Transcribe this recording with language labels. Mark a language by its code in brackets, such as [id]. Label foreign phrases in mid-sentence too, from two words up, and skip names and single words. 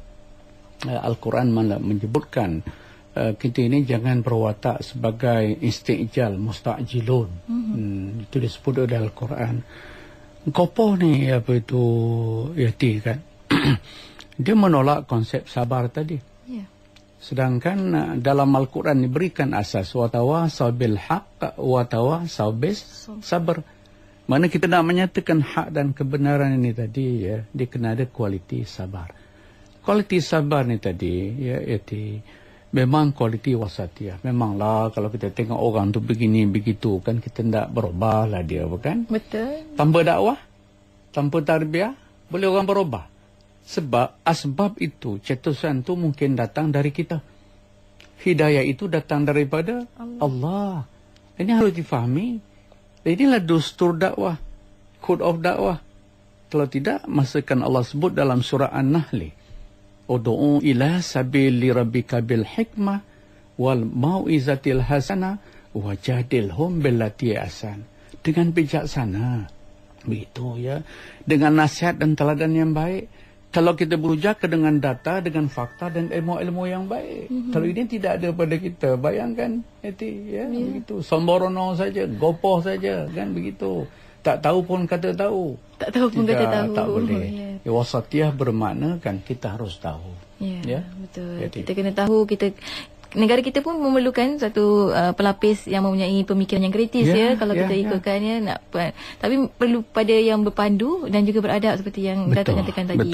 [ms] Al-Quran menyebutkan kita ini jangan berwatak sebagai istijal, mustajilun. Itu disebut oleh Al-Quran. Kopoh ni apa itu yati kan. Dia menolak konsep sabar tadi. Sedangkan dalam Al-Quran diberikan asas [ar] وتواصوا بالحق وتواصوا بالصبر. [ms] Mana kita nak menyatakan hak dan kebenaran ini tadi ya, dia kena ada kualiti sabar. Kualiti sabar ni tadi ya itu memang kualiti wasatiyah. Memanglah kalau kita tengok orang tu begini begitu kan kita tidak berubah lah dia bukan? Betul. Tanpa dakwah, tanpa tarbiyah boleh orang berubah. Sebab asbab itu cetusan tu mungkin datang dari kita. Hidayah itu datang daripada Allah. Ini harus difahami. Inilah dustur dakwah, [en] code of [ms] dakwah. Kalau tidak, masakan Allah sebut dalam surah An-Nahl. [ar] ادع إلى سبيل ربك بالحكمة والموعظة الحسنة وجادلهم بالتي هي أحسن. [ms] Dengan bijaksana. Begitu ya. Dengan nasihat dan teladan yang baik. Kalau kita berujar dengan data, dengan fakta dan ilmu-ilmu yang baik. Kalau ini tidak ada pada kita, bayangkan ya, begitu. Somborono saja, gopoh saja, kan begitu. Tak tahu pun kata tahu. Tak tahu pun kata tahu. Tak boleh. Ya, wasatiyah bermakna kan kita harus tahu. Ya, betul. Kita kena tahu, kita negara kita pun memerlukan satu pelapis yang mempunyai pemikiran yang kritis kalau kita ikutkan tapi perlu pada yang berpandu dan juga beradab seperti yang Datuk katakan tadi.